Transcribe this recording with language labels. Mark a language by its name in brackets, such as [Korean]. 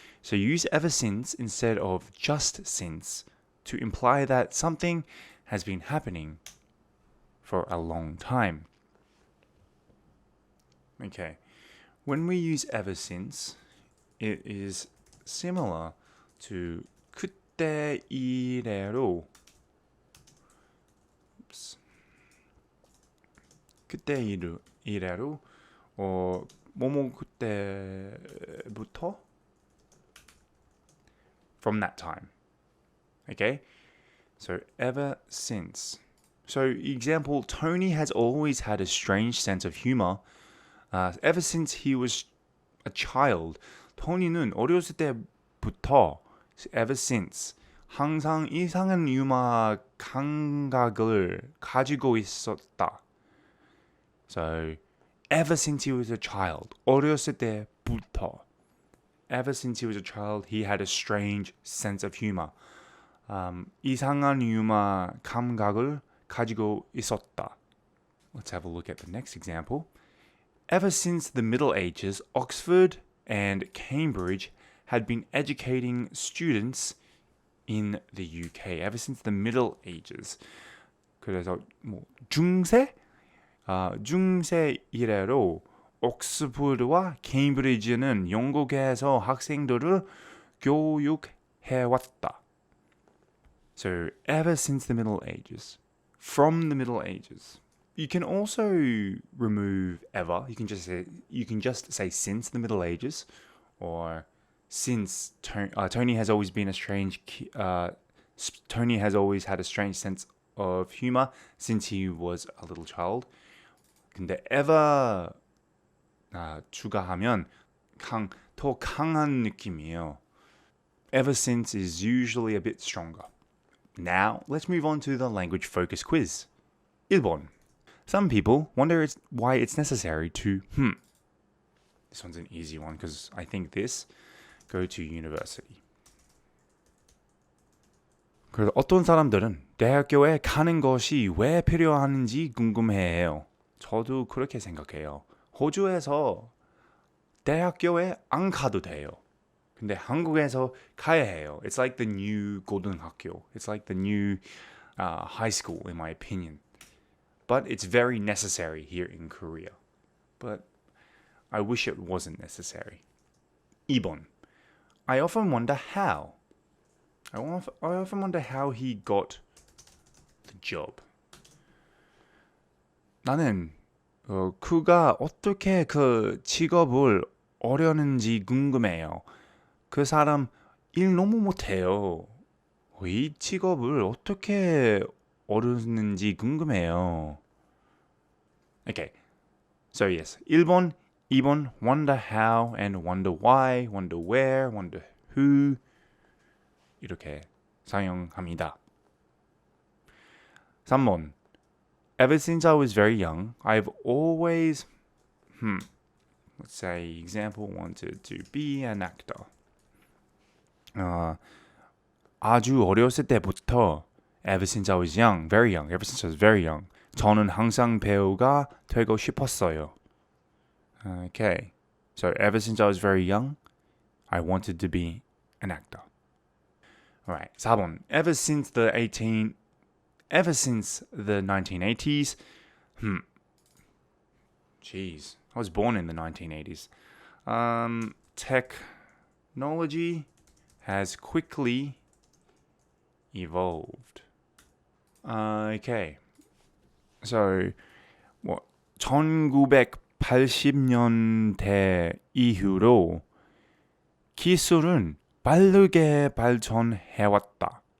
[English] So use ever since instead of just since to imply that something has been happening for a long time. Okay, when we use ever since, it is similar to [Korean] 그때 이래로. 그때 이래로 뭐뭐 그때부터 [English] from that time. Okay? So ever since. So example, Tony has always had a strange sense of humor. Ever since he was a child. [Korean] 토니는 어렸을 때부터 [English] ever since [Korean] 항상 이상한 유머 감각을 가지고 있었다. [English] So ever since he was a child. [Korean] 어렸을 때부터. [English] Ever since he was a child, he had a strange sense of humor. [Korean] 이상한 유머 감각을 가지고 있었다. [English] Let's have a look at the next example. Ever since the Middle Ages, Oxford and Cambridge had been educating students in the UK. Ever since the Middle Ages. [Korean] 그래서 중세 이래로 옥스퍼드와 케임브리지는 영국에서 학생들을 교육해왔다. [English] So ever since the Middle Ages. From the Middle Ages. You can also remove ever. You can just say since the Middle Ages, or since Tony has always been a Tony has always had a strange sense of humor since he was a little child. [Korean] 근데 ever 추가하면 더 강한 느낌이에요. [English] Ever since is usually a bit stronger. Now, let's move on to the language focus quiz. [Korean] 1번. [English] Some people wonder why it's necessary to This one's an easy one because I think this go to university. [Korean] 그래서 어떤 사람들은 대학교에 가는 것이 왜 필요한지 궁금해해요. 저도 그렇게 생각해요. 호주에서 대학교에 안 가도 돼요. 근데 한국에서 가야 해요. [English] It's like the new 고등학교. It's like the new high school, in my opinion. But it's very necessary here in Korea. But I wish it wasn't necessary. 2번. I often wonder how. I often wonder how he got the job. [Korean] 나는 그가 어떻게 그 직업을 얻었는지 궁금해요. 그 사람 일 너무 못해요. 이 직업을 어떻게 얻었는지 궁금해요. [English] Okay, so yes, 1번, 2번, wonder how and wonder why, wonder where, wonder who [Korean] 이렇게 사용합니다. [English] 3번, ever since I was very young, I've always, let's say, example wanted to be an actor. [Korean] 아주 어렸을 때부터 [English] ever since I was young, very young, ever since I was very young, [Korean] 저는 항상 배우가 되고 싶었어요. [English] Okay, so ever since I was very young, I wanted to be an actor. Alright, 4번, ever since the 1980s, Jeez, I was born in the 1980s. Technology has quickly evolved. Okay. [Korean] So, 1980년대 이후로 기술은 빠르게 발전해왔다.